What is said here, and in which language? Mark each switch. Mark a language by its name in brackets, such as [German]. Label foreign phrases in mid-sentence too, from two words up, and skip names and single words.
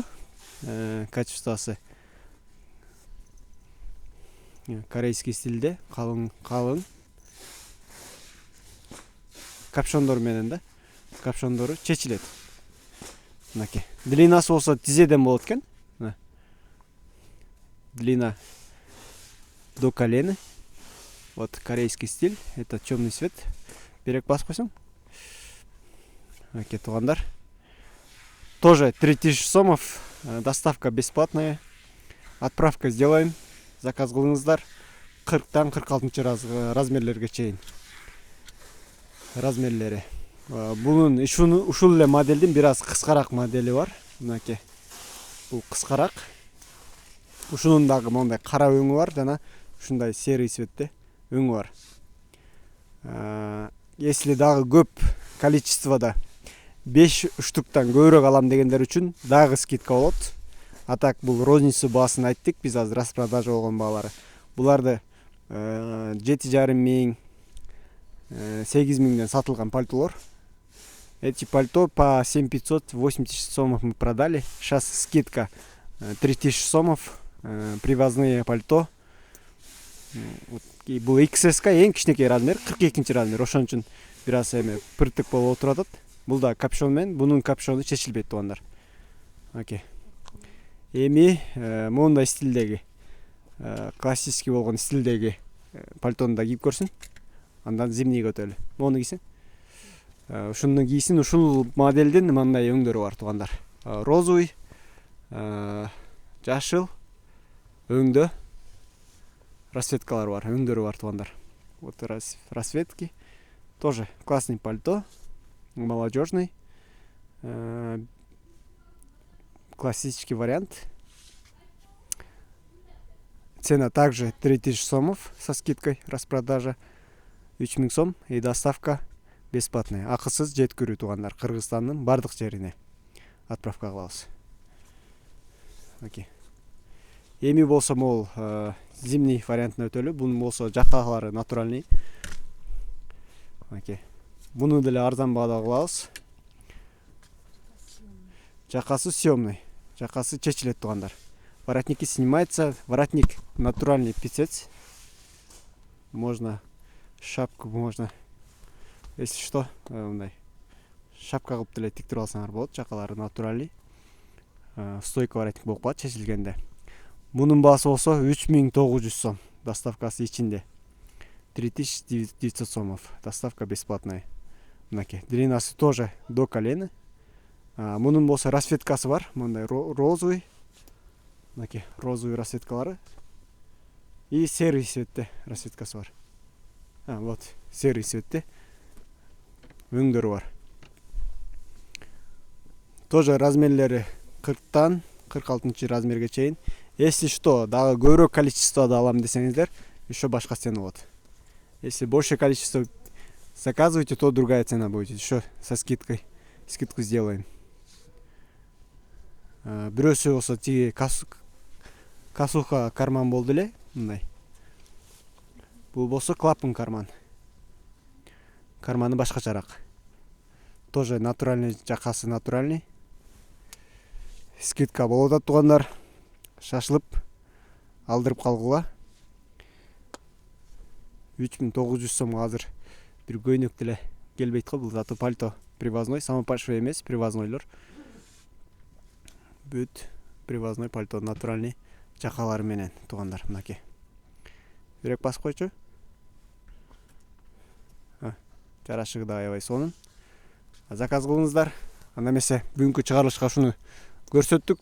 [Kyrgyz] Качествосы корейский стилде, калың. Капюшондор менен да. Капюшондору чечилет. Мынакей. Длинасы болсо тизеден болот экен. [Russian] Длина до колена. Вот корейский стиль, это темный цвет. [Kyrgyz] Берег басып койсоң. Мынакей туугандар. [Russian] Тоже 3000 сомов, доставка бесплатная. Отправка сделаем. [Kyrgyz] Заказ кылыңыздар. 40тан 46 размерлерге чейин. Размерлери. Бунун ушул эле модельдин бир аз кыскараак модели бар. Мынакей. Бул кыскараак. Ушунун дагы мондай кара өңү бар жана ушундай [Russian] серый цветте [Kyrgyz] өңү бар. Если дагы көп количествода 5 штуктан көбүрөөк алам дегендер үчүн дагы скидка болот. [Russian] А так [Kyrgyz] бул розница баасын айттык, биз азыр распродажа болгон баалары. Буларды 7,5 миң, 8 миңден сатылган пальтолор. [Russian] Эти пальто по 7580 сомов мы продали. Сейчас скидка 3000 сомов, привозные пальто. [Kyrgyz] Бул XS-ка эң кичинекей размер, 42 размер. Ошон үчүн бир аз эме пыртык болуп отуруп атат. Бул да капюшон менен, бунун капюшону чечилбейт туугандар. Окей. Эми мондай стилдеги, классический болгон стилдеги пальтону да кийип көрсүн. Андан зимнийге өтөлү. Мону кийсин. Ушуну кийсин, ушул модельдин мындай өңдөрү бар туугандар. Розовый, жашыл өңдө расцветкалар бар, өңдөрү бар туугандар. [Russian] Вот расцветки. Тоже классный пальто, молодежный, классический вариант. Цена также 3000 сомов со скидкой, распродажа 3000 сом и доставка бесплатная. [Kyrgyz] Акысыз жеткирүү туугандар Кыргызстандын бардык жерине отправка кылабыз. Окей. Эми болсо могул зимний вариантына өтөлү. Бунун болсо жакалары натуральный. Окей. Буну деле арзан баада кылабыз. Жакасы съемный. Жакасы чечилет туугандар. [Russian] Воротники снимается. Воротник натуральный писец. Можно шапку, можно, если что, [Kyrgyz] мындай шапка кылып деле тиктирип алсаңар болот. Жакалары натуральный. [Russian] Стойка воротник [Kyrgyz] болуп калат чечилгенде. Мунун баасы болсо 3900 сом. Доставкасы ичинде. [Russian] 3900 сомов. Доставка бесплатная. [Kyrgyz] Мынакей. Длинасы [Russian] тоже до колена. [Kyrgyz] Мунун болсо расцветкасы бар. Мындай розовый. Мынакей. Розовый расцветкалары. [Russian] И серый цветте [Kyrgyz] расцветкасы бар. Вот. Серый цветте өңдөрү бар. Тоже размерлери 40тан 46 размерге чейин. [Russian] Если что, [Kyrgyz] дагы көбүрөөк количествода алам десеңиздер, еще башка цена болот. [Russian] Если большее количество Заказывайте, то другая цена будет. Еще со скидкой. Скидку сделаем. [Kyrgyz] Бирөөсү болсо тиги касуха карман болду эле, мындай. Бул болсо клапан карман. Карманы башкачараак. Тоже натуральный, жакасы натуральный. Скидка болуп атат туугандар. Шашылып алдырып калгыла. 3900 сомго азыр бир көйнөк деле келбейт го, бул заты пальто привозной, [Russian] самый большой [Kyrgyz] эмес, привознойлор. Бүт привозной пальто натуральный жакалары менен туугандар, мынакей. Бирек басып койчу. Жарашыгы да аябай сонун. Заказ кылыңыздар. Анда эмесе бүгүнкү чыгарылышка ушуну көрсөттүк.